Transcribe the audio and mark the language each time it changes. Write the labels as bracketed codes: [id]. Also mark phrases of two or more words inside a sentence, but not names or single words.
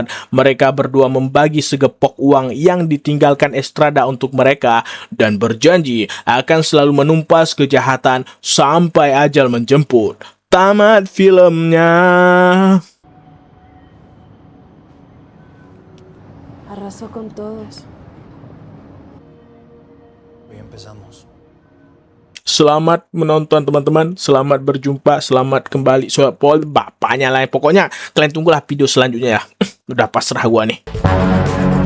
[id] Mereka berdua membagi segepok uang yang ditinggalkan Estrada untuk mereka dan berjanji akan selalu menumpas kejahatan sampai ajal menjemput. Tamat filmnya. [es] Arrasó con todos. Hoy empezamos. [id] Selamat menonton teman-teman, selamat berjumpa, selamat kembali. Bapaknya lah, pokoknya kalian tunggulah video selanjutnya ya. Udah pasrah gua nih.